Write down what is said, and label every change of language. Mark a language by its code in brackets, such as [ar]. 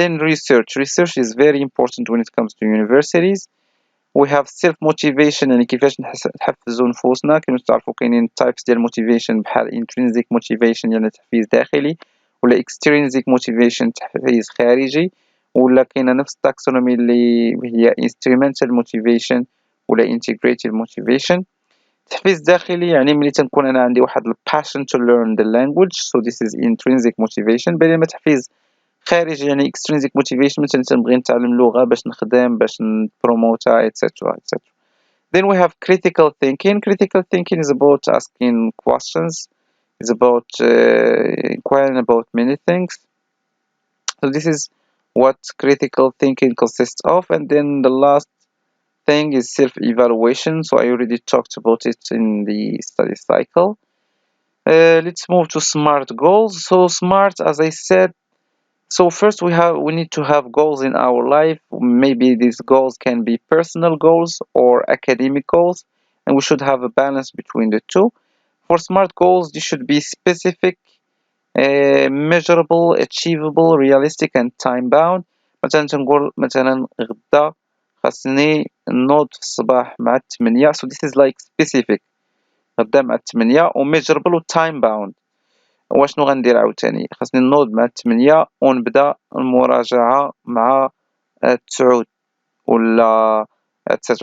[en] Then research is very important when it comes to universities. We have self motivation [ar] يعني كيفاش نحفزوا نفوسنا. كما تعرفوا كاينين types ديال motivation بحال intrinsic motivation يعني تحفيز داخلي، ولا extrinsic motivation تحفيز خارجي، ولا كاينه نفس التاكسونومي اللي هي instrumental motivation ولا integrated motivation. تحفيز داخلي يعني ملي تنكون انا عندي واحد [en] passion to learn the language, so this is intrinsic motivation. [ar] بينما تحفيز خارجي يعني extrinsic motivation مثلا تنبغي نتعلم لغة باش نخدم باش نبروموتها etc etc. [en] Then we have critical thinking. Critical thinking is about asking questions, is about inquiring about many things. So this is what critical thinking consists of. And then the last thing is self-evaluation. So I already talked about it in the study cycle. Let's move to SMART goals. So SMART, as I said, so first we need to have goals in our life. Maybe these goals can be personal goals or academic goals, and we should have a balance between the two. For SMART goals, they should be specific, measurable, achievable, realistic and time bound. [ar] مثلا تنقول مثلا غدا خاصني نوض في الصباح مع 8. [en] so this is like specific [ar] غدا مع 8 و [en] measurable و time bound. [ar] واشنو غندير عاوتاني خاصني نوض مع 8 ونبدا المراجعة مع 9 ولا etc.